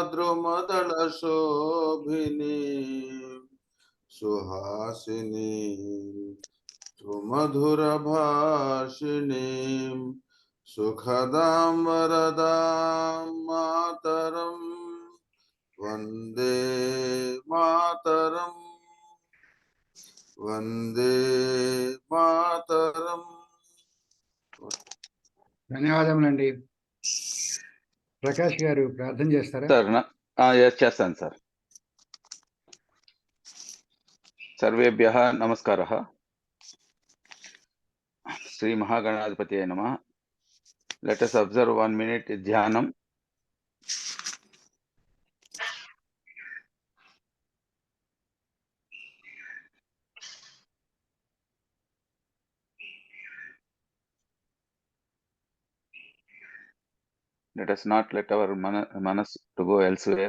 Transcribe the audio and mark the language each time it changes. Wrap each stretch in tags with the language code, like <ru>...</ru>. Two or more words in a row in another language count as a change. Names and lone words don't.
<sa>द्रुमदलशोभिनीं सुहासिनीं सुमधुरभाषिणीं सुखदां वरदां मातरं वन्दे मातरम् वंदे मातरम.</sa> <te>ధన్యవాదములండి. ప్రకాష్ గారు ప్రార్థన చేస్తారా? సార్ చేస్తాను సార్.</te> <sa>సర్వేభ్యః నమస్కారః. శ్రీ మహాగణాధిపతయే నమః.</sa> <en>లెట్ us observe 1 minute ధ్యానం. Let us not let our manas to go elsewhere.</en>